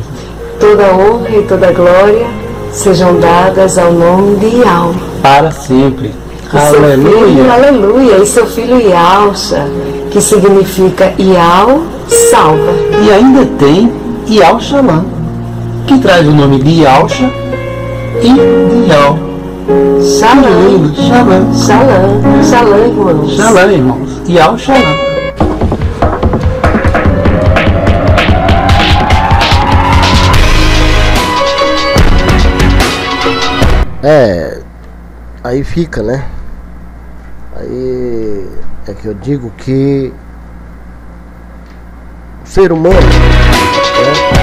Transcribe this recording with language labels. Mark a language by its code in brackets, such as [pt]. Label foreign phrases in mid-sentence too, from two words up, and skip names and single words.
[pt] Toda honra e toda glória sejam dadas ao nome de Yahweh. Para sempre. E aleluia. Aleluia. E seu filho Yahusha, que significa Yahweh salva. E ainda tem Yahushalam, que traz o nome de Yahusha e de Yahweh. Shalom. Shalom. Shalom. Shalom, irmãos. Shalom, irmãos. Yahushalam. Aí fica, né? Aí é que eu digo que o ser humano, né?